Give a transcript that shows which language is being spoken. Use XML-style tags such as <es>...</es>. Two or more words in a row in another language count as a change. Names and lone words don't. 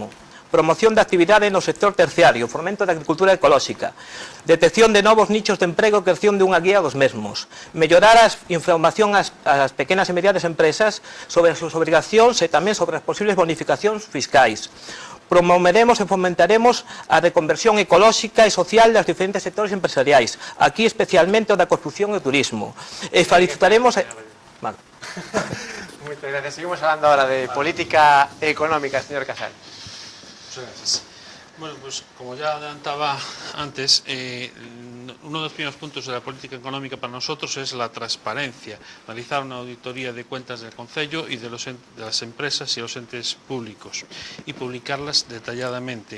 <gl>Promoción da actividade no sector terciario, fomento da agricultura ecolóxica, detección de novos nichos de emprego e creación dunha guía dos mesmos, mellorar a información ás pequenas e medianas empresas sobre as súas obrigacións e tamén sobre as posibles bonificacións fiscais. Promoveremos e fomentaremos a reconversión ecolóxica e social das diferentes sectores empresariais, aquí especialmente o da construción e o turismo. E felicitaremos...</gl> <es>Vale. Muchas gracias. Seguimos hablando ahora de política económica, señor Casal. Muchas gracias. Bueno, pues como ya adelantaba antes, uno de los primeros puntos de la política económica para nosotros es la transparencia, realizar una auditoría de cuentas del Concello y de las empresas y los entes públicos y publicarlas detalladamente.</es>